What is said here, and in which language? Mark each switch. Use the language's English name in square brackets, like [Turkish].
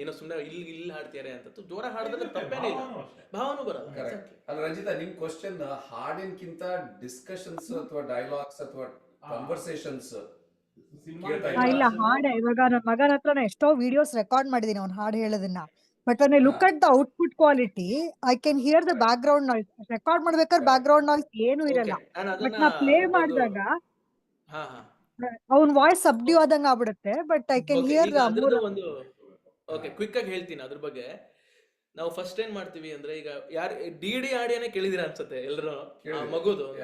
[Kannada] ಏನೋ ಸುಮ್ಮನೆ ಇಲ್ಲಿ ಹಾಡ್ತಾರೆ ಅಂತ ಜೋರ ಹಾಡಿದ್ರೆ ತಪ್ಪೇನಿಲ್ಲ, ಭಾವನೂ ಬರಲ್ಲ. [English] Correct. [Kannada] ಅಲ್ಲ ರಂಜಿತಾ, ನಿಮ್ ಕ್ವಶನ್ ಹಾಡಿನ್ಕಿಂತ ಡಿಸ್ಕಷನ್ಸ್ ಅಥವಾ ಡೈಲಾಗ್ಸ್ ಅಥವಾ ಕನ್ವರ್ಸೇಷನ್ಸ್ ಇಲ್ಲ ಹಾಡೆ ಇವಾಗ ನನ್ನ ಮಗನ ಹತ್ರ ಎಷ್ಟೋ ವಿಡಿಯೋಸ್ ರೆಕಾರ್ಡ್ ಮಾಡಿದೀನಿ ಅವ್ನು ಹಾಡು ಹೇಳೋದನ್ನ. [English] But when I look at the output quality, I can hear the background noise. [Kannada] Record ಮಾಡ್ಬೇಕಾದ್ರೆ ಬ್ಯಾಕ್ಗ್ರೌಂಡ್ ನಾಯ್ಸ್ ಏನು ಇರಲ್ಲ. ಬಟ್ ನಾ ಪ್ಲೇ ಮಾಡಿದಾಗ ಹಾ ಹಾ ಅವ್ನ ವಾಯ್ಸ್ ಸಬ್ಡ್ಯೂ ಆದಂಗ ಆಗ್ಬಿಡುತ್ತೆ. [English] but I can hear [Kannada] ಅದ್ರದ್ದು ಒಂದು ಕ್ವಿಕ್ ಆಗಿ ಹೇಳ್ತೀನಿ ಅದ್ರ ಬಗ್ಗೆ. ನಾವು ಫಸ್ಟ್ ಏನ್ ಮಾಡ್ತೀವಿ ಅಂದ್ರೆ, ಈಗ ಯಾರು ಡಿ ಆಡಿಯೋನೇ ಕೇಳಿದಿರ ಅನ್ಸುತ್ತೆ ಎಲ್ಲರೂ, ಆ ಮಗುದು.